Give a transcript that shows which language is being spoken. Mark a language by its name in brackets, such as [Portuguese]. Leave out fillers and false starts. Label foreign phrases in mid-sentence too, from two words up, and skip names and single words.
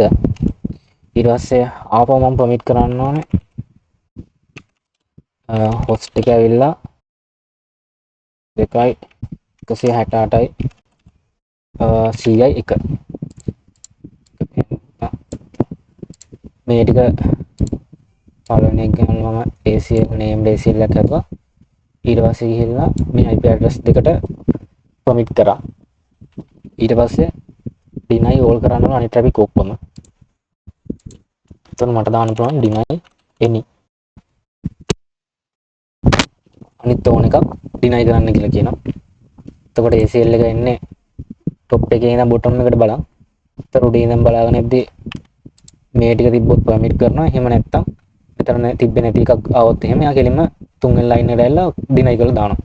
[Sinhala] ඊට පස්සේ ආපහු මම permit කරන්න ඕනේ host එක ඇවිල්ලා 2යි 168යි 100යි 1. මේ ටික පළවෙනි එක ගන්න මම [English] ACL named ACL [Sinhala] එකක් හදුවා. ඊට පස්සේ ගිහිල්ලා මේ [English] IP address [Sinhala] දෙකට commit කරා. ඊට පස්සේ [English] deny all [Sinhala] කරන්න ඕන අනිත් traffic ඔක්කොම. එතකොට මට දාන්න පුළුවන් [English] deny any. [Sinhala] අනිත් ඕන එකක් deny කරන්න කියලා කියනවා. එතකොට ACL එක එන්නේ top එකේ ඉඳන් bottom එකට බලන්. ඒතර උඩින් ඉඳන් බලාගෙන ඉද්දි මේ ටික තිබ්බොත් permit කරනවා. එහෙම නැත්තම් මෙතන තිබ්බේ නැති එකක් ආවොත් එහෙම යා කෙලින්ම තුන්වෙනි line එකට ඇවිල්ලා deny කරලා දානවා.